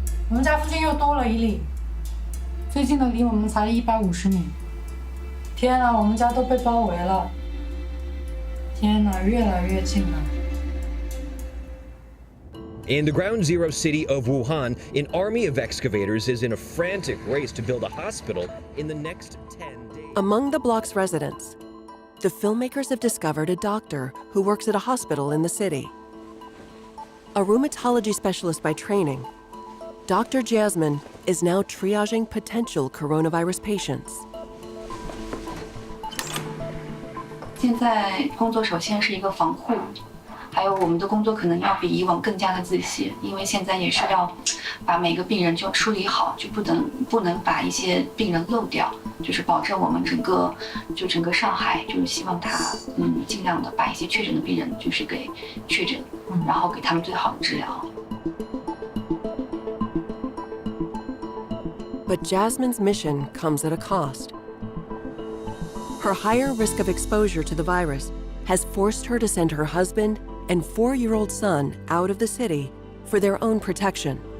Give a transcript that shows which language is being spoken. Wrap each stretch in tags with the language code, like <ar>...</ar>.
<zh>我们家附近又多了1例，最近的离我们才150米。天哪，我们家都被包围了！天哪，越来越近了。</zh> <en>In the ground zero city of Wuhan, an army of excavators is in a frantic race to build a hospital in the next 10 days. Among the block's residents, the filmmakers have discovered a doctor who works at a hospital in the city. A rheumatology specialist by training, Dr. Jasmine is now triaging potential coronavirus patients.</en> <zh>现在工作首先是一个防护，还有我们的工作可能要比以往更加的仔细，因为现在也是要把每个病人就梳理好，就不能把一些病人漏掉，就是保证我们整个上海，就是希望他尽量的把一些确诊的病人就是给确诊，然后给他们最好的治疗。</zh> <en>But Jasmine's mission comes at a cost. Her higher risk of exposure to the virus has forced her to send her husband and 4-year-old son out of the city for their own protection.</en>